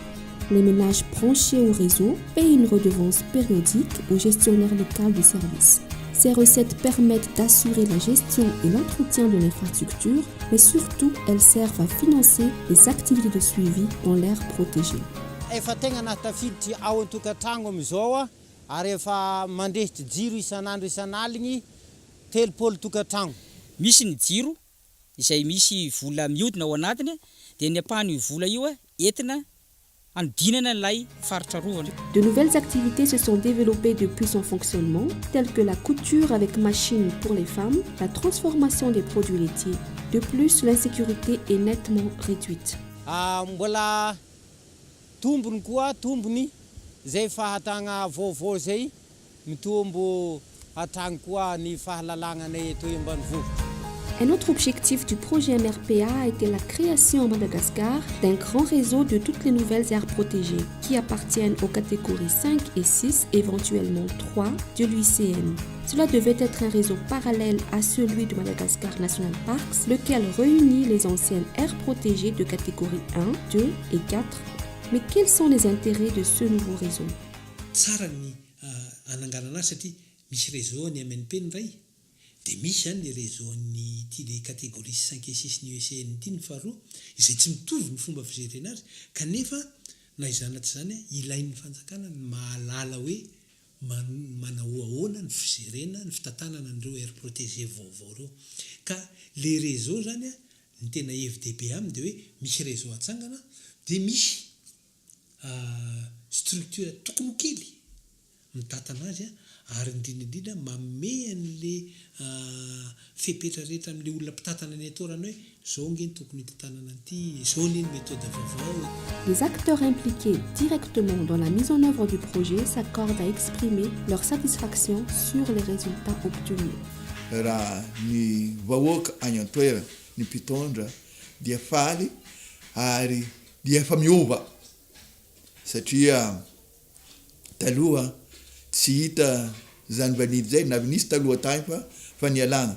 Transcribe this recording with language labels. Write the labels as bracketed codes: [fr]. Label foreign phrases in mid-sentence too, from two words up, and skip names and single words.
[fr] Les ménages branchés au réseau payent une redevance périodique au gestionnaire local du service. Ces recettes permettent d'assurer la gestion et l'entretien de l'infrastructure, mais surtout, elles servent à financer les activités de suivi dans l'aire protégée. [mg] Efa tegna nahtafiditry ao an-tokantragno amizao ary efa mandrehitry jiro isan'aligny 3 tokantragno. Misy ny jiro izay misy vola mihodina ao anatiny dia ny apahany vola io entina andinana lay faritra rovana. [fr] De nouvelles activités se sont développées depuis son fonctionnement, telles que la couture avec machine pour les femmes, la transformation des produits laitiers. De plus, l'insécurité est nettement réduite. [mg] Mbola tombony koa tombony zay fahatagna vaovao zay mitombo hatragny koa ny fahalalanganay eto ambanivohitra. [fr] Un autre objectif du projet MRPA a été la création à Madagascar d'un grand réseau de toutes les nouvelles aires protégées qui appartiennent aux catégories 5 et 6, éventuellement 3 de l'UICN. Cela devait être un réseau parallèle à celui de Madagascar National Parks, lequel réunit les anciennes aires protégées de catégorie 1, 2 et 4. Mais quels sont les intérêts de ce nouveau réseau? [mg] Tsara ny ananganana satria misy réseau ny MNP ndray dia misy zany le réseau ny ty le [fr] catégorie 5 et 6 [mg] ny UCN ty ny faharoa izay tsy mitovy ny fomba fizerena azy kanefa na izana tsy zany ilain'ny fanjakana ny mahalala hoe manao ahoana ny fizerena ny fitantanana an'ireo [fr] aire protégé [mg] vaovao reo ka le réseau zany ny tena FDP aminy dia hoe misy réseau atsangana dia misy structure tokony kely mitantana azy ary indrindra manome an'le fepetra rehetra amin'le olona mpitantana ny atorana hoe zao ngeny tokony hitantanana an'ity zao ny méthode vaovao. [fr] Les acteurs impliqués directement dans la mise en œuvre du projet s'accordent à exprimer leur satisfaction sur les résultats obtenus. [mg] Raha ny vahoaka any an-toerana ny mpitondra dia faly ary dia efa miova satria taloha tsy hita zany vanidy zay na nisy taloha tany fa nialana.